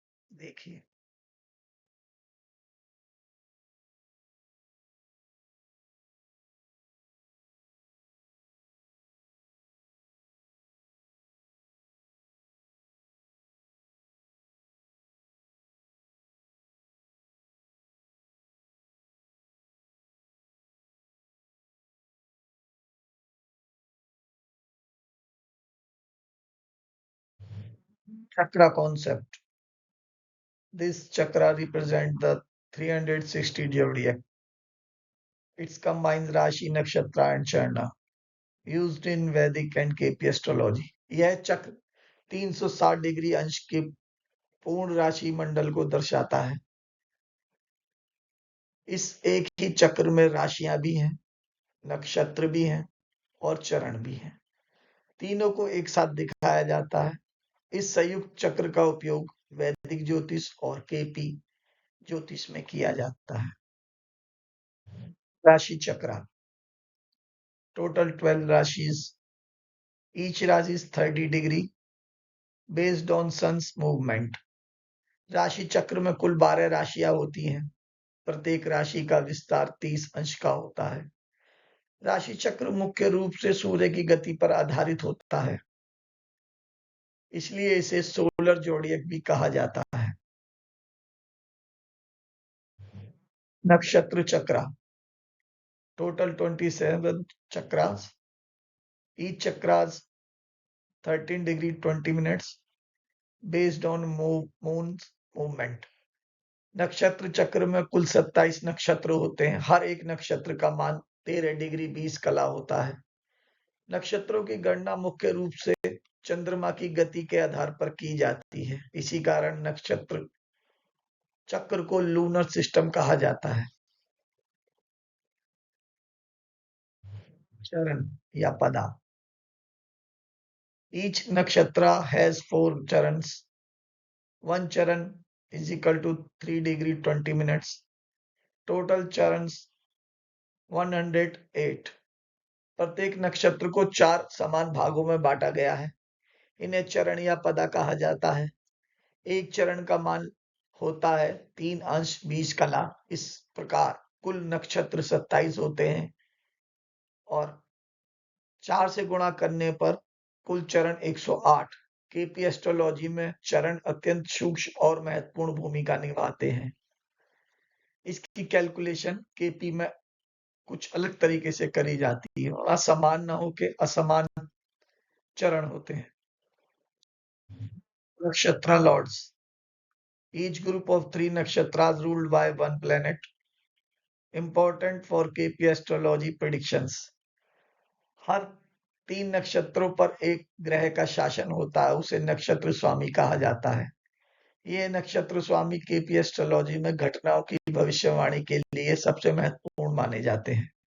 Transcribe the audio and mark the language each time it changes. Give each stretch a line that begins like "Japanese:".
Hindi: देखिए, chakra concept.
English: This chakra represent the 360 zodiac. It combines Rashi, Nakshatra and Charna used in Vedic and KP astrology.
Hindi: यह चक्र 360 degree अंश के पूर्ण राशि मंडल को दर्शाता है। इस एक ही चक्र में राशियां भी हैं, नक्षत्र भी हैं और चरण भी हैं। तीनों को एक साथ दिखाया जाता है। इस संयुक्त चक्र का उपयोग वैदिक ज्योतिष और केपी ज्योतिष में किया जाता है। राशि चक्र,
English: total 12 rashis. Each rashi is 30 degree based on sun's movement.
Hindi: राशि चक्र में कुल 12 राशियां होती हैं। प्रत्येक राशि का विस्तार 30 अंश का होता है। राशि चक्र मुख्य रूप से सूर्य की गति पर आधारित होता है, इसलिए इसे सोलर जोडियक भी कहा जाता है। नक्षत्र चक्र,
English: total 27 chakras. Each chakras 13 degree 20 minutes based on moon's movement.
Hindi: नक्षत्र चक्र में कुल 27 नक्षत्र होते हैं। हर एक नक्षत्र का मान 13 डिग्री 20 कला होता है। नक्षत्रों की गणना मुख्य रूप से चंद्रमा की गति के आधार पर की जाती है। इसी कारण नक्षत्र चक्र को लूनर सिस्टम कहा जाता है। चरण या पदा.
English: Each nakshatra has 4 charans. One charan is equal to 3 degree 20 minutes. Total charans 108.
Hindi: प्रत्येक नक्षत्र को 4 समान भागों में बांटा गया है. इन्हें चरण या पदा कहा जाता है. एक चरण का मान होता है 3 अंश 20 कला. इस प्रकार कुल नक्षत्र 27 होते हैं और 4 से गुणा करने पर कुल चरण 108. केपी एस्ट्रोलॉजी में चरण अत्यंत सूक्ष्म और महत्वपूर्ण भूमिका निभाते हैं. इसकी कैलकुलेशन केपी में कुछ अलग तरीके से करी जाती है. असमान न होके असमान चरण होते हैं.
English: Nakshatra lords. Each group of 3 nakshatras ruled by one planet. Important for KP astrology predictions.
Hindi: हर 3 नक्षत्रों पर एक ग्रह का शासन होता है. उसे नक्षत्र स्वामी कहा जाता है. ये नक्षत्र स्वामी केपी एस्ट्रोलॉजी में घटनाओं की भविष्यवाणी के लिए सबसे महत्वपूर्ण माने जाते हैं.